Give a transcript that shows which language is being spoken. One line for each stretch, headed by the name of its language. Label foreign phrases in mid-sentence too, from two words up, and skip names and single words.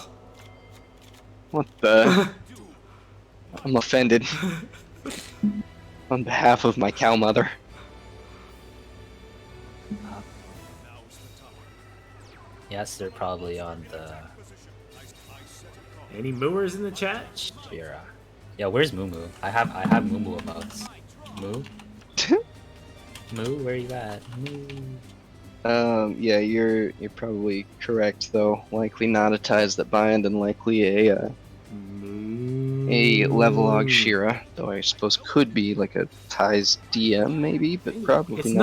English: What the? I'm offended. On behalf of my cow mother. Yes, they're probably on the Any mooers in the chat? Shira. Yeah, where's Moo Moo? I have Moo Moo emotes. Moo? Moo, where you at? Moo. Yeah, you're probably correct though. Likely not a ties that bind, and likely a Levelog Shira, though I suppose could be like a ties DM maybe, but probably It's